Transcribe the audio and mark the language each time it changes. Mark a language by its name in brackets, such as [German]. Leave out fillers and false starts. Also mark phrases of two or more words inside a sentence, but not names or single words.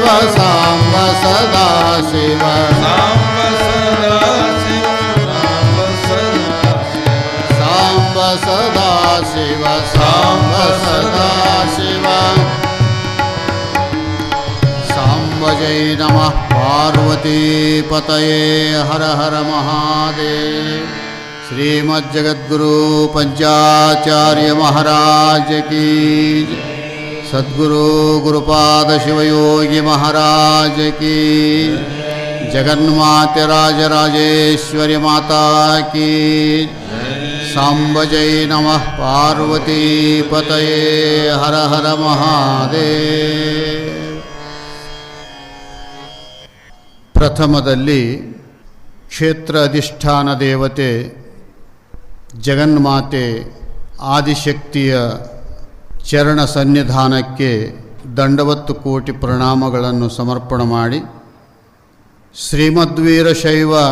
[Sanskrit] ಸಾಂಬ ಸದಾ ಶಿವ ಸಾಂಬ ಸದಾ ಶಿವ ಸಾಂಬ ಸದಾ ಶಿವ ಸಾಂಬ ಜೈ ನಮಃ ಪಾರ್ವತೀ ಪತಯೇ ಹರ ಹರ ಮಹಾದೇವ ಶ್ರೀಮಜ್ಜಗದ್ಗುರು ಪಂಚಾಚಾರ್ಯ ಮಹಾರಾಜ ಕೀ ಜೈ. सद्गुरु गुरुपाद शिवयोगी महाराज की जगन्माते राजराजेश्वरी माता की सांब जय नमः पार्वती पतये हर हर महादेव [Kannada] ಪ್ರಥಮದಲ್ಲಿ ಕ್ಷೇತ್ರ ಅಧಿಷ್ಠಾನ ದೇವತೆ ಜಗನ್ಮಾತೆ ಆದಿಶಕ್ತಿಯ ಚರಣ ಸನ್ನಿಧಾನಕ್ಕೆ ದಂಡವತ್ತು ಕೋಟಿ ಪ್ರಣಾಮಗಳನ್ನು ಸಮರ್ಪಣೆ ಮಾಡಿ ಶ್ರೀಮದ್ವೀರಶೈವ